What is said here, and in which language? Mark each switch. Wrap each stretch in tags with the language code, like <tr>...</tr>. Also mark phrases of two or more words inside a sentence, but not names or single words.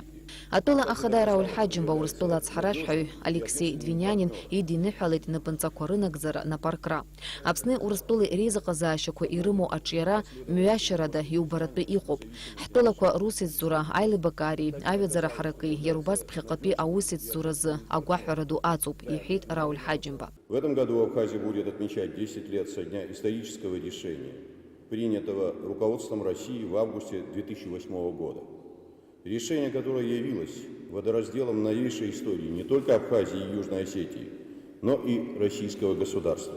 <ab>Атәыла ахада Рауль Ҳаџьымба Урыстәыла ацҳаражәҳәаҩ Алексей Двинянин идиныҳәалеит напынҵақәа рынагӡара напаркра. Аԥсни Урыстәылеи реизыҟазаашьақәа ирымоу аҿиара мҩашьарада иубаратәы иҟоуп. Ҳтәылақәа русеицзура аилибакаареи аҩаӡара ҳараки иара убас ԥхьаҟатәи аусеицзуразы агәаҳәара ду аҵоуп, иҳәеит Рауль Ҳаџьымба.</ab> <ru>В этом году Абхазия будет отмечать 10 лет со дня исторического решения, принятого руководством России в августе 2008 года. Решение, которое явилось водоразделом новейшей истории не только Абхазии и Южной Осетии, но и российского государства.</ru>